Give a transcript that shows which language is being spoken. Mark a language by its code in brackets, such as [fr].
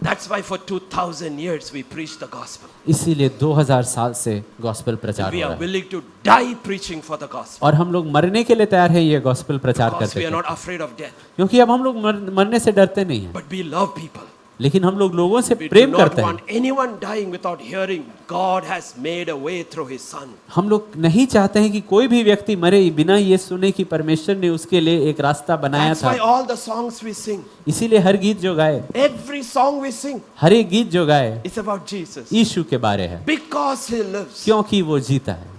[en] That's why for 2000 years we preach the gospel. [hi] इसीलिए 2000 साल से गॉस्पेल प्रचार [en] We [hi] हो [en] are [hi] रहा है [en] willing to die preaching for the gospel. [hi] और हम लोग मरने के लिए तैयार हैं ये गॉस्पेल प्रचार [en] Because [hi] करते [en] we are [hi] हैं, [en] not afraid of death. [hi] क्योंकि अब हम लोग मरने से डरते नहीं हैं, [en] But we love people. [hi] लेकिन हम लोग लोगों से [en] We do [hi] प्रेम [en] not [hi] करते [en] want [hi] हैं। [en] anyone dying without hearing God has made a way through his son. [hi] हम लोग नहीं चाहते हैं कि कोई भी व्यक्ति मरे बिना ये सुने कि परमेश्वर ने उसके लिए एक रास्ता बनाया [en] That's why [hi] था। [en] all the songs we sing, [hi] इसीलिए हर गीत जो गाए, [en] every song we sing, [hi] हर एक गीत जो गाए [en] is about Jesus. [hi] यीशु के बारे है, [en] Because he lives, [hi] क्योंकि वो जीता है।